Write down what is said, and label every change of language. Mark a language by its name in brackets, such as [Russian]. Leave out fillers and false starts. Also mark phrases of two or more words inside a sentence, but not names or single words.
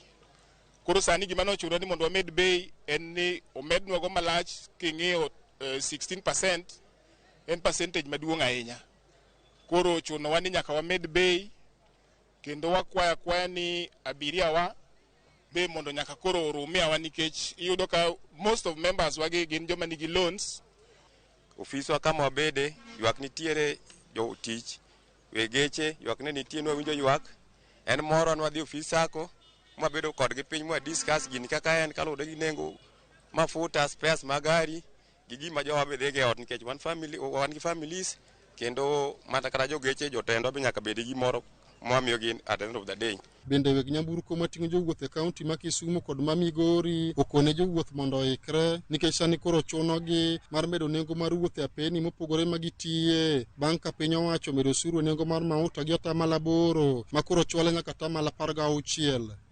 [Luo (Kenya and Tanzania)] Koro sani gima nochuno ni mondo wamed bei en ni omednwa go malach king'iyo 16% en percentage maduong' ahinya. Koro chuno wani nyaka wamed bei kendo wakwaya ni abiria wa be mondo nyaka koro rumia wa nikech iyudo ka [English] most of members [Luo (Kenya and Tanzania)] wagi gin joma nigi loans. Ofiswa kama wabede ywak nitiere jotich wegeche ywak ne nitie nwa winjo ywak en moro nwadhi ofis sako mabedo kodgi piny mwa discuss gini kaka en kaluwore gi nengo mafuta spares magari gi gima jowa be dhege ot nikech wan gi families kendo mata kata jogeche jotendwa be nyaka bedi gi moro mwamiyo gin [English] at the end of the day. [Luo (Kenya and Tanzania)] Bende weg nyamburko mating'o jowuoth e kaunti ma Kisumu kod ma Migori okone jowuoth mondo oikre nikech sani koro chunogi mar medo nengo mar wuoth e apeni mopogore ma gitiye bang' ka piny owacho medo osuru nengo mar mauta gi atamalo 8 ma koro chwale nyaka atamalo 16.